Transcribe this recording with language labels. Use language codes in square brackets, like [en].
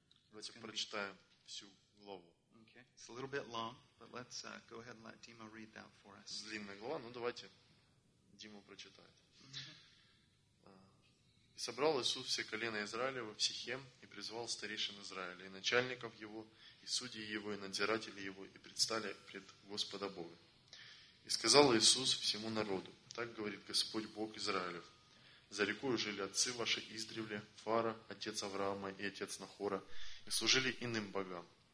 [ru] Давайте прочитаем всю главу. [en] Okay. It's a little bit long, but let's go ahead and let Dima read that for us. [ru] Длинная глава, но давайте Диму прочитает. И собрал Иисус все колено Израиля во Сихем и призвал старейшин Израиля и начальников его и судей его и надзирателей его и предстали пред Господа Бога. И сказал Иисус всему народу: так говорит Господь Бог Израилев: за рекою жили отцы ваши издревле, Фара, отец Авраама и отец Нахора, и служили иным богам.